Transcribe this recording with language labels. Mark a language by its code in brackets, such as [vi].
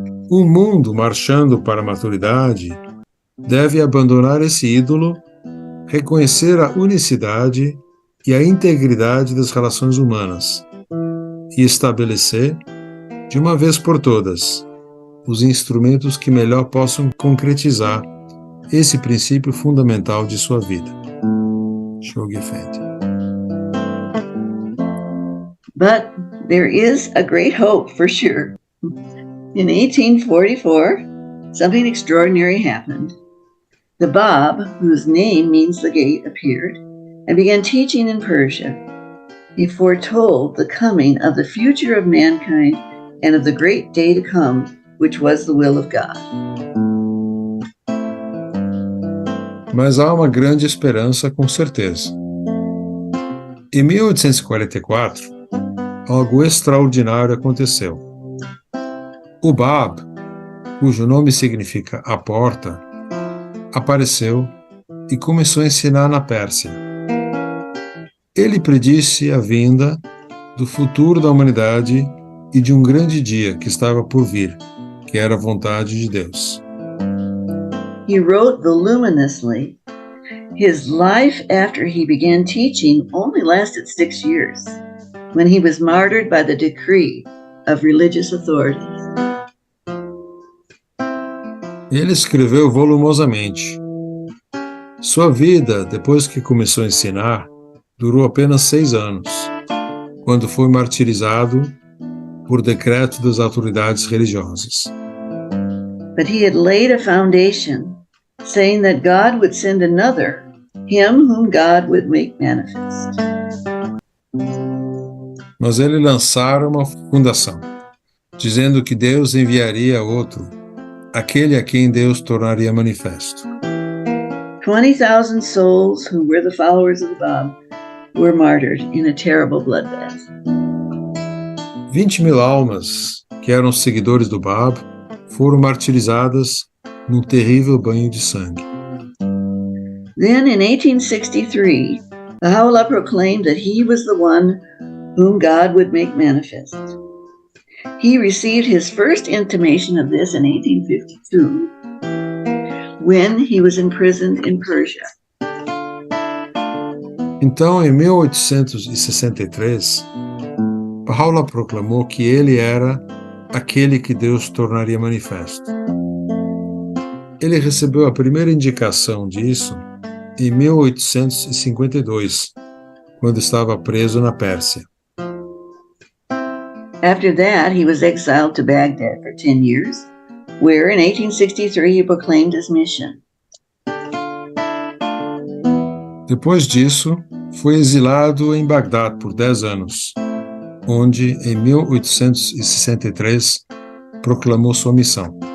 [pt] O mundo, marchando para a maturidade, deve abandonar esse ídolo, reconhecer a unicidade e a integridade das relações humanas e estabelecer, de uma vez por todas, os instrumentos que melhor possam concretizar esse princípio fundamental de sua vida. Shoghi Effendi. [en] But there is a great hope for sure. In 1844, something extraordinary happened. The Bab, whose name means the gate, appeared and began teaching in Persia. He foretold the coming of the future of mankind and of the great day to come, which was the will of God. [pt] Mas há uma grande esperança, com certeza. Em 1844, algo extraordinário aconteceu. O Bab, cujo nome significa a porta, apareceu e começou a ensinar na Pérsia. Ele predisse a vinda do futuro da humanidade e de um grande dia que estava por vir, que era a vontade de Deus. [en] He wrote voluminously. His life after he began teaching only lasted 6 years, when he was martyred by the decree of religious authorities. [pt] Ele escreveu volumosamente. Sua vida, depois que começou a ensinar, durou apenas 6 anos, quando foi martirizado por decreto das autoridades religiosas. [en] But he had laid a foundation, saying that God would send another, him whom God would make manifest. [pt] Mas ele lançara uma fundação, dizendo que Deus enviaria outro, aquele a quem Deus tornaria manifesto. [en] 20,000 souls who were the followers of the Bab were martyred in a terrible bloodbath. [pt] 20.000 almas, que eram seguidores do Bab, foram martirizadas num terrível banho de sangue. [en] Then in 1863, Baha'u'llah proclaimed that he was the one whom God would make manifest. He received his first intimation of this in 1852, when he was imprisoned in Persia. [pt] Então, em 1863, Baha'u'llah proclamou que ele era aquele que Deus tornaria manifesto. Ele recebeu a primeira indicação disso em 1852, quando estava preso na Pérsia. [en] After that, he was exiled to Baghdad for 10 years, where in 1863 he proclaimed his mission. [pt] Depois disso, foi exilado em Bagdá por 10 anos, onde, em 1863, proclamou sua missão.